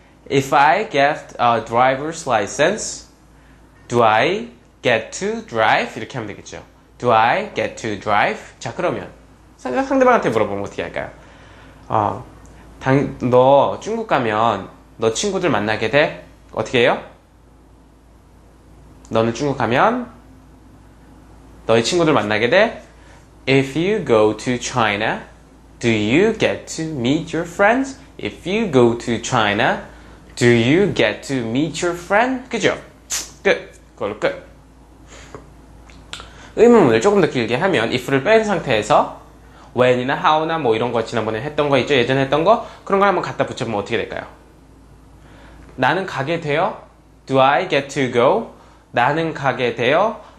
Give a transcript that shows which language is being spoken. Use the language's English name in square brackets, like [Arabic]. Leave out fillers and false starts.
[English] If I get a driver's license, do I get to drive? [Korean] 이렇게 하면 되겠죠. [English] Do I get to drive? [Korean] 자, 그러면 상대방한테 물어보면 어떻게 할까요? 너 중국 가면 너 친구들 만나게 돼? 어떻게 해요? 너는 중국 가면 너의 친구들 만나게 돼? [English] If you go to China, do you get to meet your friends? If you go to China, do you get to meet your friend? [Korean] 그죠? 끝. 그걸로 끝. 의문문을 조금 더 길게 하면 if를 뺀 상태에서 when이나 how나 뭐 이런 거 지난번에 했던 거 있죠? 예전에 했던 거? 그런 걸 한번 갖다 붙여보면 어떻게 될까요? 나는 가게 돼요? [English] Do I get to go? [Korean] 나는 가게 돼요?